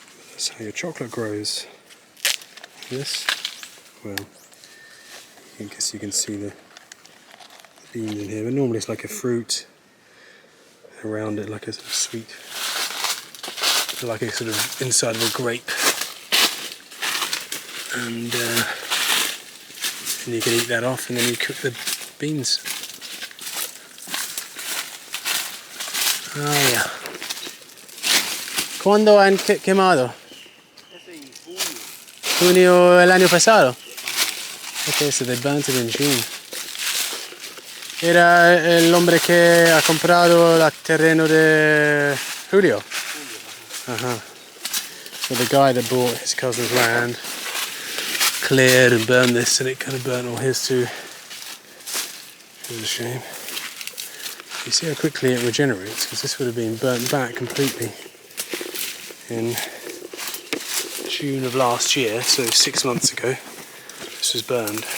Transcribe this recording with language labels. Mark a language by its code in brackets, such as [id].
[en] That's how your chocolate grows. This, well, I guess you can see the beans in here, but normally it's like a fruit around it, like a sort of sweet, like a sort of inside of a grape, and you can eat that off, and then you cook the beans. Ah, yeah. [es] ¿Cuándo han quemado? Ese en junio. Junio el año pasado. [en] Okay, so they burnt it in June. [es] Era el hombre que ha comprado el terreno de Julio. Uh-huh. [en] So the guy that bought his cousin's land cleared and burned this, and it kind of burnt all his too. It was a shame. You see how quickly it regenerates, because this would have been burnt back completely in June of last year, so 6 months ago. This was burned.